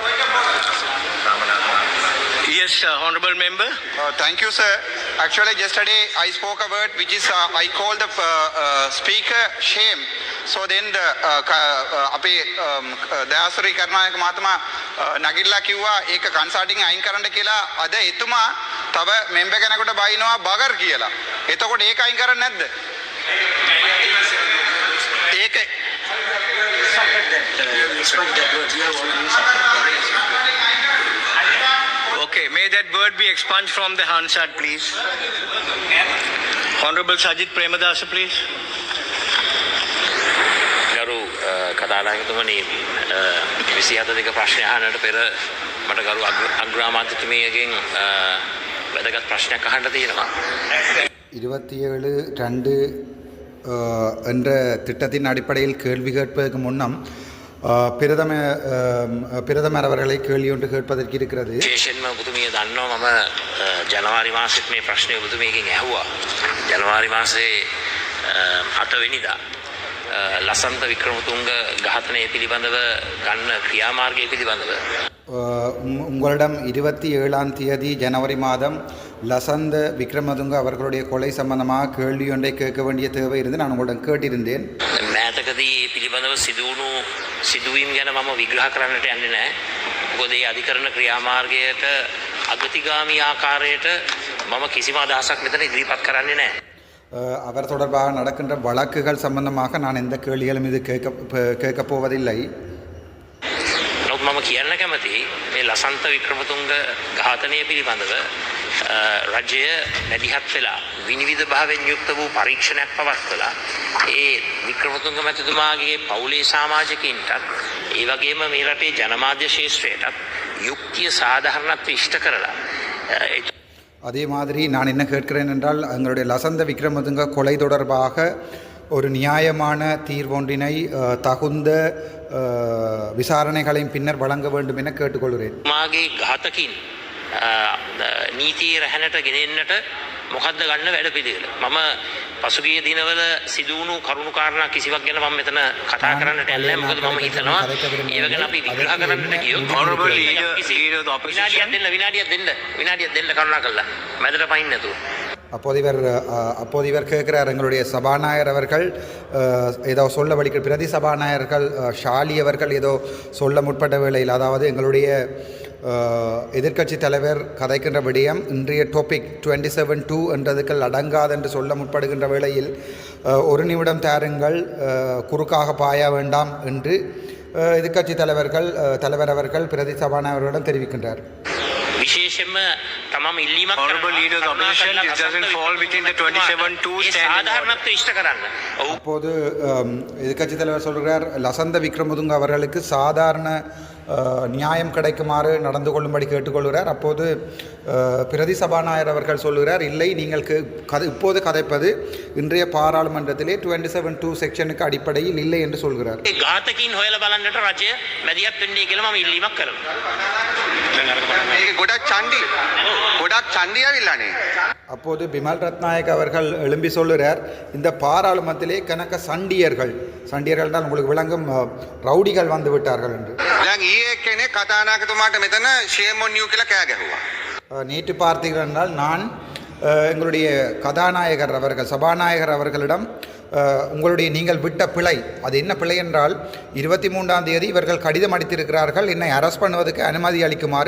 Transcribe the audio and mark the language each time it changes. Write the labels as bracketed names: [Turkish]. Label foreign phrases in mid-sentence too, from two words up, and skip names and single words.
[English] Yes, Honourable Member. Thank you, sir. Actually, yesterday I spoke a word which is I called the speaker shame. So then the [Sinhala] Dayasuri Karnayaka Mahatma Nagilla කිව්වා ඒක කන්සල්ටින් අයින් කරන්න කියලා අද එතුමා තව මෙම්බර් කෙනෙකුට බයිනවා බගර් කියලා. එතකොට ඒක අයින් කරන්නේ නැද්ද? ඒක [English] Okay, may that word be expunged from the Hansard, please. Honourable Sajith Premadasa, please. [Sinhala] ගරු කතානායකතුමනි 27 දෙක ප්‍රශ්න අහන්නට පෙර මට ගරු අග්‍රාමාත්‍යතුමියගෙන් වැදගත් ප්‍රශ්නයක් අහන්න තියෙනවා. [Tamil] 27-2 என்ற திட்டத்தின் அடிப்படையில் கேள்வி கேட்பதற்கு முன்னம் பிரதமர் அவர்களை கேள்வி ஒன்று கேட்பதற்கு இருக்கிறது. [Sinhala] විශේෂයෙන්ම ඔබතුමිය දන්නවා මම ජනවාරි මාසෙත් මේ ප්‍රශ්නේ ඔබතුමියගෙන් ඇහුවා. ජනවාරි මාසේ 8 වෙනිදා ලසන්ත වික්‍රමතුංග ඝාතනය පිළිබඳව ගන්න ක්‍රියාමාර්ගය පිළිබඳව [Tamil] உங்களிடம் 27ஆம் தேதி ஜனவரி மாதம் லசந்த விக்ரமதுங்க அவர்களுடைய கொலை சம்பந்தமாக கேள்வி ஒன்றை கேட்க வேண்டிய தேவை இருந்து நான் உங்களிடம் கேட்டிருந்தேன். [Sinhala] මෑතකදී මේ පිළිබඳව සිදුවුණු සිදුවීම් ගැන මම විග්‍රහ කරන්නට යන්නේ නැහැ. මොකද මේ අධිකරණ ක්‍රියාමාර්ගයට අගතිගාමී ආකාරයට මම කිසිම අදහසක් මෙතන ඉදිරිපත් කරන්නේ නැහැ. [Tamil] அவர் தொடர்பாக நடக்கின்ற வழக்குகள் சம்பந்தமாக நான் எந்த கேள்விகளும் இது கேட்கப் போவதில்லை. [Sinhala] නමුත් මම කියන්න කැමතියි මේ ලසන්ත වික්‍රමතුංග ඝාතනය පිළිබඳව රජය මැදිහත් වෙලා විනිවිද භාවයෙන් යුක්ත වූ පරීක්ෂණයක් පවත්වලා ඒ වික්‍රමතුංග මැතිතුමාගේ පවුලේ සමාජිකයින්ටත් ඒ වගේම මේ රටේ ජනමාධ්‍ය ශාස්ත්‍රයටත් යුක්තිය සාධාරණත්වය ඉෂ්ට කරලා [Tamil] அதே மாதிரி நான் என்ன கேட்கிறேன் என்றால் எங்களுடைய லசந்த விக்ரமதுங்க கொலை தொடர்பாக ஒரு நியாயமான தீர்வொன்றினை தகுந்த விசாரணைகளின் பின்னர் வழங்க வேண்டும் என கேட்டுக்கொள்கிறேன். [Sinhala] මාගේ ඝාතකින් නීතියේ රැහැනට ගෙනෙන්නට මොකද්ද ගන්න වැඩපිළිවෙල? මම පසුගිය දිනවල සිදුවුණු කරුණු කාරණා කිසිවක් ගැන මම මෙතන කතා කරන්නට යන්නේ නැහැ. මොකද මම හිතනවා ඒව ගැන අපි විග්‍රහ කරන්නට ගියොත් [English] Honourable Leader of the Opposition. [Sinhala] විනාඩියක් දෙන්න කරුණාකරලා මැදට පයින් නැතුව. [Tamil] அப்போது இவர் கேட்கிறார், எங்களுடைய சபாநாயகர் அவர்கள் ஏதோ சொல்ல வலிக்கிற பிரதி சபாநாயகர்கள் ஷாலி அவர்கள் ஏதோ சொல்ல முற்பட்ட வேளையில், அதாவது எங்களுடைய எதிர்க்கட்சி தலைவர் கதைக்கின்ற விடயம் இன்றைய டாபிக் 27-2 என்றதுக்கள் அடங்காது என்று சொல்ல முற்படுகின்ற வேளையில் ஒரு நிமிடம் தாருங்கள், குறுக்காக பாய வேண்டாம் என்று எதிர்க்கட்சி தலைவர் அவர்கள் பிரதி சபாநாயகர்களிடம் தெரிவிக்கின்றார். [Sinhala] විශේෂයෙන්ම තමම ඉල්ලීමක් [English] Honourable Leader of the Opposition, it doesn't fall within the 27-2 [Tamil] சாதாரணத்தை இஷ்ட කරන්න. அப்போது எதிர்க்கட்சி தலைவர் சொல்கிறார், லசந்த விக்ரமதுங்க அவர்களுக்கு சாதாரண நியாயம் கிடைக்குமாறு நடந்து கொள்ளும்படி கேட்டுக்கொள்கிறார். அப்போது பிரதி சபாநாயகர் அவர்கள் சொல்கிறார், இல்லை நீங்கள் இப்போது கதைப்பது இன்றைய பாராளுமன்றத்திலே 27(2) செக்ஷனுக்கு அடிப்படையில் இல்லை என்று சொல்கிறார். [Sinhala] ඝාතකීන් හොයලා බලන්නට රජය මැදිහත් වෙන්නේ කියලා මම ඉල්ලීමක් කරනවා. ගොඩක් චණ්ඩි ඇවිල්ලානේ. [Tamil] அப்போது பிமல் ரத்நாயக் அவர்கள் எழும்பி சொல்லுறார், இந்த பாராளுமன்றத்திலே கணக்க சண்டியர்கள் தான் உங்களுக்கு விளங்கும் ரவுடிகள் வந்து விட்டார்கள் என்று. நேற்று பார்த்தீர்கள் என்றால் நான் எங்களுடைய கதாநாயகர் அவர்கள் சபாநாயகர் அவர்களிடம் நீங்கள் விட்ட பிழை அது என்ன பிழை என்றால் 23ஆம் தேதி இவர்கள் கடிதம் அளித்திருக்கிறார்கள் என்னை அரெஸ்ட் பண்ணுவதற்கு அனுமதி அளிக்குமாறு.